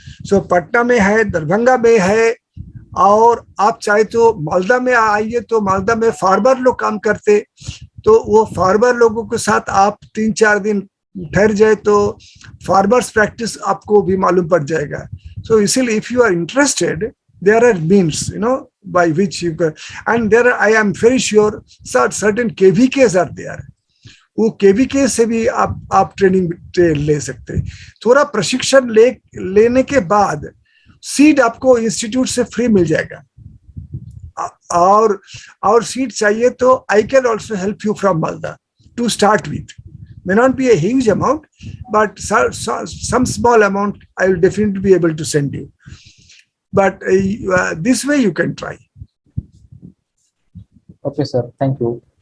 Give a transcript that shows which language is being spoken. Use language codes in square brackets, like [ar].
[hi] सो पटना में है, दरभंगा में है, और आप चाहे तो मालदा में आइए, तो मालदा में फार्मर लोग काम करते, तो वो फार्मर लोगों के साथ आप 3-4 दिन ठहर जाए तो फार्मर्स प्रैक्टिस आपको भी मालूम पड़ जाएगा. [en] So इसीलिए if you are interested, there are means, by which you can, and there are, I am very sure, certain KVKs are there. [hi] वो केवीके से भी आप ट्रेनिंग ले सकते हैं. थोड़ा प्रशिक्षण लेने के बाद सीड आपको इंस्टीट्यूट से फ्री मिल जाएगा. और सीड चाहिए तो [en] I can also help you from Malda to start with. May not be a huge amount, but some small amount I will definitely be able to send you. But this way you can try. Okay, sir. Thank you.